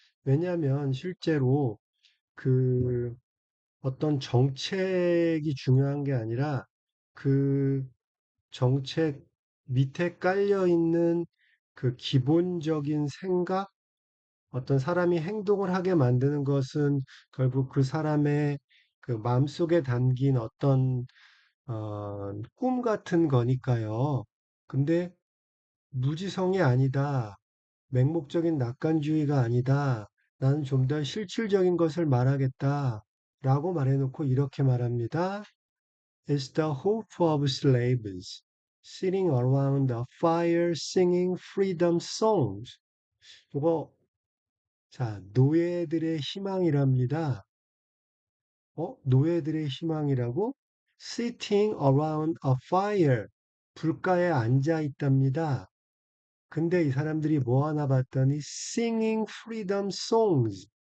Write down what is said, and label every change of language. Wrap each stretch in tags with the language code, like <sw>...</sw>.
<ko>왜냐하면 실제로 그 어떤 정책이 중요한 게 아니라 그 정책 밑에 깔려 있는 그 기본적인 생각, 어떤 사람이 행동을 하게 만드는 것은 결국 그 사람의 그 마음속에 담긴 어떤 꿈 같은 거니까요. 근데 무지성이 아니다. 맹목적인 낙관주의가 아니다. 나는 좀 더 실질적인 것을 말하겠다. 라고 말해놓고 이렇게 말합니다.</ko> <en>It's the hope of slaves sitting around a fire singing freedom songs.</en> <ko>이거, 자, 노예들의 희망이랍니다. 노예들의 희망이라고?</ko> <en>Sitting around a fire.</en> <ko>불가에 앉아 있답니다. 근데 이 사람들이 뭐 하나 봤더니</ko> <en>singing freedom songs.</en>